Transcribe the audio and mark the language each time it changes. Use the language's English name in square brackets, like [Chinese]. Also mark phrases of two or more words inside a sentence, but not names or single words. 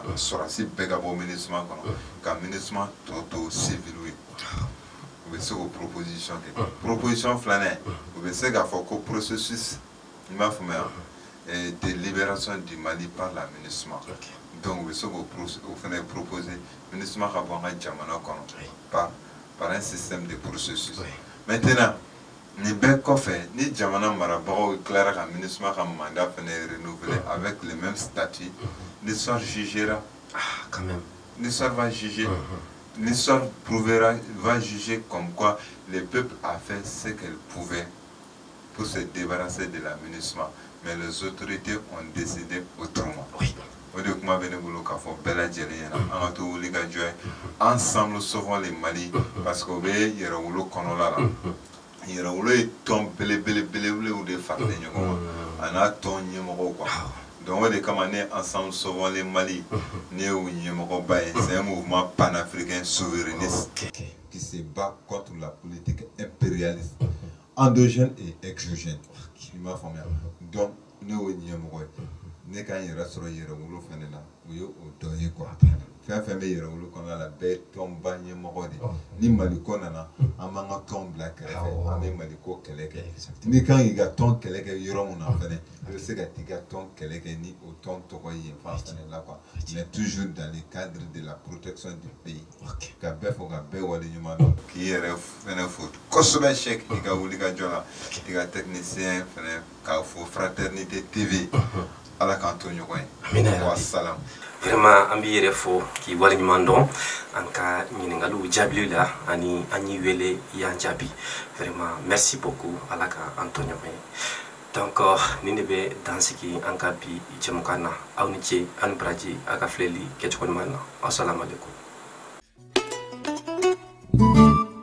[Bambara] Sɔrɔsi bɛɛ ka bɔ MINUSMA kɔnɔ ka MINUSMA tɔ to civil ye. U bɛ se k'o proposition kɛ. Proposition filanan u bɛ se k'a fɔ ko processus i m'a faamuya [French] de libération du Mali par la MINUSMA. [Bambara] Donc u bɛ se k'o fana proposer MINUSMA ka bɔ an ka jamana kɔnɔ [French] par un système de processus. [Bambara] Maintenant nin bɛɛ kɔfɛ ni jamana marabagaw tilara ka MINUSMA ka mandat fana renouveler [French] avec le même statut, l'histoire jugera. Quand même. L'histoire va juger. L'histoire va juger comme quoi le peuple a fait ce qu'elle pouvait pour se débarrasser de la MINUSMA, mais les autorités ont décidé autrement. Oui. [Bambara] O de kuma bɛ ne bolo k'a fɔ bɛɛ lajɛlen ɲɛna an ka to wuli ka jɔ ye [French] ensemble sauvons le Mali [Bambara] parce que o bɛ yɛrɛwolo kɔnɔla la. Yɛrɛwolo ye tɔn belebelew de faralen ɲɔgɔn kan a n'a tɔn ɲɛmɔgɔw quoi. Donc o de kama ne [French] ensemble sauvons le Mali [Bambara] ne y'o ɲɛmɔgɔba ye. [French] C'est un mouvement panafricain souverainiste qui se bat contre la politique impérialiste endogène et exogène. [Bambara] I m'a faamuya. Donc ne y'o ɲɛmɔgɔ ye. Ne kan yɛrɛ sɔrɔ yɛrɛwolo fana la o ye o dɔ ye quoi. Fɛn fɛn bɛ yɛrɛwolo kɔnɔna la bɛɛ tɔnba ɲɛmɔgɔ de. Ni Maliko nana an b'an ka tɔn bila kɛrɛfɛ an bɛ Maliko kɛlɛ kɛ. N'i kan k'i ka tɔn kɛlɛ kɛ yɔrɔ mun na fɛnɛ i bɛ se ka t'i ka tɔn kɛlɛ kɛ ni o tɔn tɔgɔ ye fan fɛnɛ la quoi. [French] Mais toujours dans le cadre de la protection du pays. [Bambara] Ka bɛɛ fɔ ka bɛɛ waleɲuman dɔn k'i yɛrɛ fɛnɛ fo kosɛbɛ Cheikh i ka wuli ka jɔ la i ka technicien fɛnɛ k'a fo Fraternité TV. Ala k'an to ɲɔgɔn ye. Wa salam. Vraiment an b'i yɛrɛ fo k'i waleɲuman dɔn an ka ɲininkaliw jaabili la ani an y'i wele i y'an jaabi. [French] Vraiment merci beaucoup [Bambara] Ala k'an to ɲɔgɔn ye. Donc nin de bɛ dansigi an ka bi jɛmukan na aw ni ce aw ni baraji a ka filɛli kɛcogo ɲuman na. [Arabic] Assalamu alaikum.